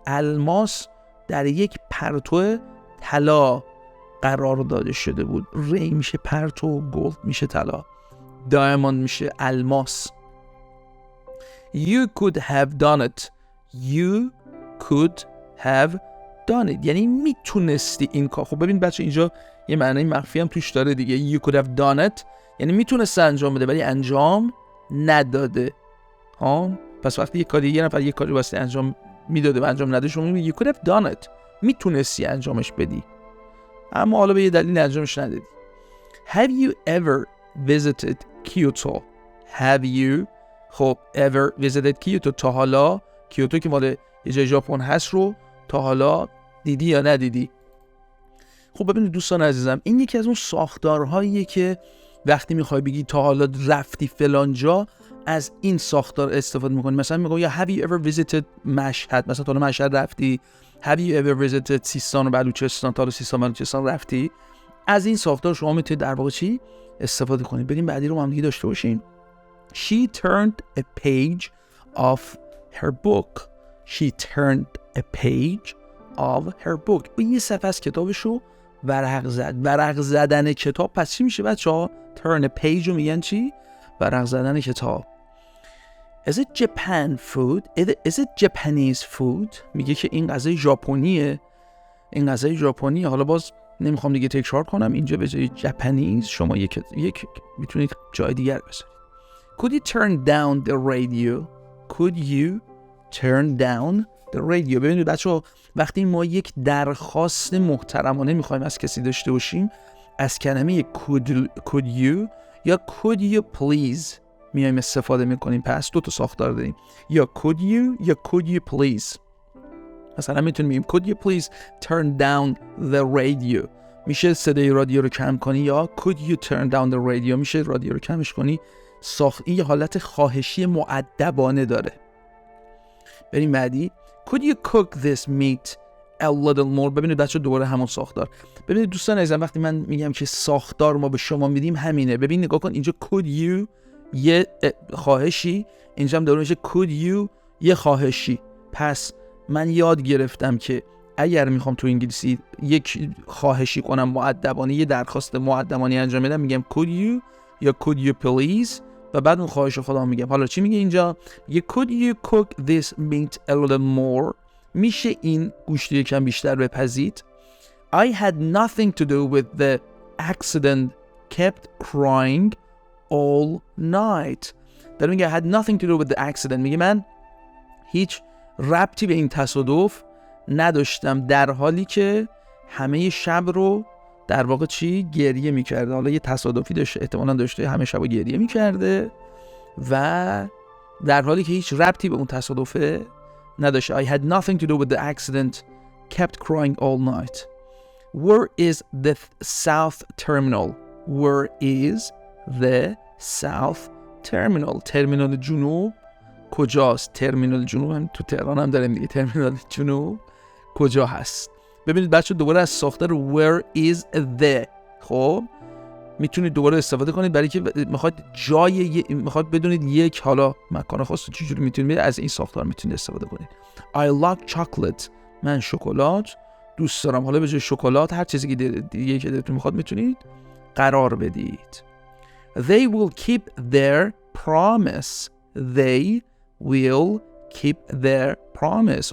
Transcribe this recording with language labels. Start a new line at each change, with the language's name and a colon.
Persian: الماس در یک پرتو طلا قرار داده شده بود. ری میشه پرتو، گولد میشه طلا، دایموند میشه الماس.
English: You could have done it. You could have done it
Persian: یعنی میتونستی این کار. خب ببین بچه اینجا یه معنی مخفی هم توش داره دیگه.
English: You could have done it
Persian: یعنی میتونسته انجام بده ولی انجام نداده. پس وقتی یه نفر یه کاری واسه انجام میداده و انجام نداده، شما میگی
English: you could have done it،
Persian: میتونستی انجامش بدی اما حالا به یه دلیل انجامش ندادی.
English: Have you ever visited Kyoto? Have you
Persian: خب
English: ever visited Kyoto
Persian: تا حالا کیوتو که مال یه جای ژاپن هست رو تا حالا دیدی یا ندیدی؟ خب ببینید دوستان عزیزم، این یکی از اون ساختارهاییه که وقتی میخوای بگی تا حالا رفتی فلان جا از این ساختار استفاده میکنی. مثلا میگم یا
English: have you ever visited
Persian: مشهد، مثلا تا حالا مشهد رفتی؟ have you ever visited سیستان و بلوچستان، تا حالا سیستان و بلوچستان رفتی؟ از این ساختار شما میتونید در واقع چی استفاده کنید. بریم بعدی رو هم دیگه داشته باشین.
English: She turned a page of her book. She turned a page of her book.
Persian: و یه صفحه از کتابشو ورق زد. ورق زدن کتاب پس چی میشه بچه‌ها؟
English: turn a page
Persian: رو میگن چی؟ ورق زدن کتاب.
English: Is it Japan food? Is it Japanese food?
Persian: میگه که این غذای ژاپنیه. این غذای ژاپنیه. حالا باز نمیخوام دیگه تکرار کنم، اینجا به جای Japanese شما یک میتونید جای دیگر بذارید.
English: Could you turn down the radio? Could you turn down the radio?
Persian: ببینید بچه‌ها وقتی ما یک درخواست محترمانه میخوایم از کسی داشته باشیم، از کلمه could you یا
English: could you please
Persian: میایم استفاده میکنیم. پس دو تا ساختار داریم، یا could you یا
English: could you please.
Persian: مثلا میتونیم بگیم
English: could you please turn down the radio،
Persian: میشه صدای رادیو رو کم کنی، یا
English: could you turn down the radio
Persian: میشه رادیو رو کمش کنی. این یه حالت خواهشی مؤدبانه داره. بریم بعدی.
English: Could you cook this meat a little more؟
Persian: ببینید بچه دوباره همون ساختار. ببینید دوستان عزیزم وقتی من میگم که ساختار ما به شما میدیم همینه. ببین نگاه کن اینجا
English: could you
Persian: یه خواهشی، اینجا هم دوباره میشه could you یه خواهشی. پس من یاد گرفتم که اگر میخوام تو انگلیسی یک خواهشی کنم مؤدبانه، یه درخواست مؤدبانه انجام بدم، میگم could you یا
English: could you please
Persian: و بعد اون خواهش خودم میگم. حالا چی میگه اینجا؟ میگه
English: could you cook this meat a little more؟
Persian: میشه این گوشت یکم بیشتر بپزید.
English: I had nothing to do with the accident, kept crying all night.
Persian: در میگه
English: had nothing to do with the accident،
Persian: میگه من هیچ ربطی به این تصادف نداشتم در حالی که همه شب رو در واقع چی گریه میکرده. حالا یه تصادفی داشته، احتمالاً داشته همه شب گریه میکرده و در حالی که هیچ ربطی به اون تصادفه نداشته.
English: I had nothing to do with the accident, kept crying all night. Where is the south terminal? Where is the south terminal?
Persian: ترمینال جنوب کجاست؟ ترمینال جنوب هم تو تهران هم داریم دیگه. ترمینال جنوب کجا هست؟ ببینید بچه دوباره از ساختار
English: where is the
Persian: خب میتونید دوباره استفاده کنید برای که میخواد میخواد بدونید یک حالا مکان خاص چجوری میتونید از این ساختار میتونید استفاده کنید.
English: I like chocolate.
Persian: من شکلات دوست دارم. حالا به جای شکلات هر چیزی که دیگه که دلتون میخواد میتونید قرار بدید.
English: They will keep their promise. They will keep their promise.